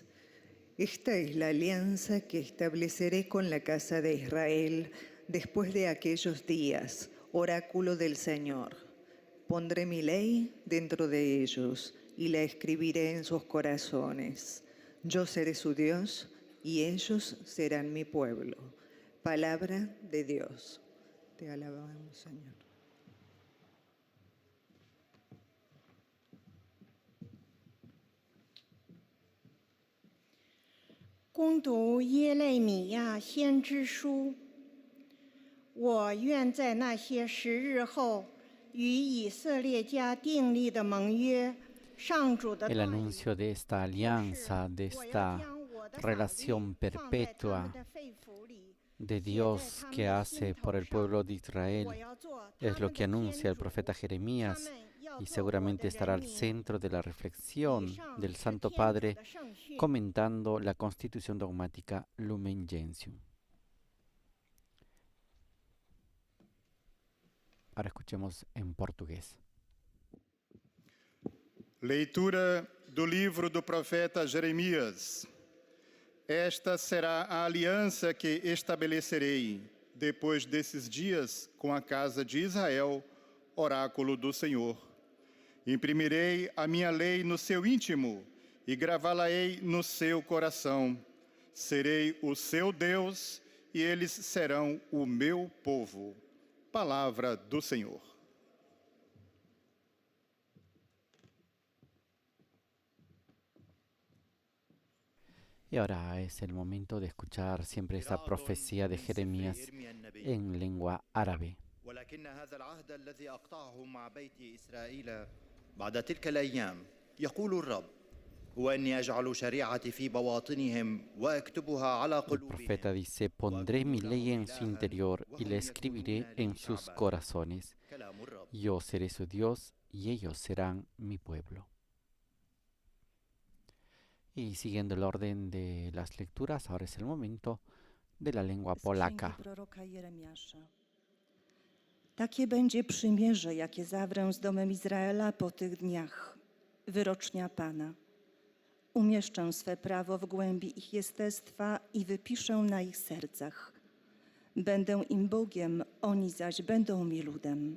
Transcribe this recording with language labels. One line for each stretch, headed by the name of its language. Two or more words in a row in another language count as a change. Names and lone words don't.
Spanish: Esta es la alianza que estableceré con la casa de Israel después de aquellos días, oráculo del Señor. Pondré mi ley dentro de ellos y la escribiré en sus corazones. Yo seré su Dios y ellos serán mi pueblo. Palabra de Dios. Te alabamos, Señor.
Chinese: 攻读耶利米亚先知书，我愿在那些时日后与以色列家订立的盟约，上主的
Spanish: El anuncio de esta alianza, de esta relación perpetua de Dios que hace por el pueblo de Israel, es lo que anuncia el profeta Jeremías y seguramente estará al centro de la reflexión del Santo Padre comentando la Constitución dogmática Lumen Gentium. Ahora escuchemos en portugués.
Portuguese: Leitura do livro do profeta Jeremias. Esta será a aliança que estabelecerei depois desses dias com a casa de Israel, oráculo do Senhor. Imprimirei a minha lei no seu íntimo e gravá-la-ei no seu coração. Serei o seu Deus e eles serão o meu povo. Palavra do Senhor.
Spanish: Y ahora es el momento de escuchar siempre esta profecía de Jeremías en lengua árabe.
Arabic: ولكن هذا العهد الذي أقطعه مع بيت إسرائيل بعد تلك الأيام يقول الرب هو أني أجعل شريعتي في بواطنهم وأكتبها على
Spanish: El profeta
Arabic: قلوبهم.
Spanish: dice, pondré mi ley en su interior y la escribiré en sus corazones.
Arabic: كلام الرب.
Spanish: Yo seré su Dios y ellos serán mi pueblo. Y siguiendo el orden de las lecturas, ahora es el momento de la lengua polaca.
Polish: Proroka Jeremiasza. Takie będzie przymierze, jakie zawrę z domem Izraela po tych dniach, wyrocznia Pana. Umieszczę swe prawo w głębi ich jestestwa i wypiszę na ich sercach. Będę im Bogiem, oni zaś będą mi ludem.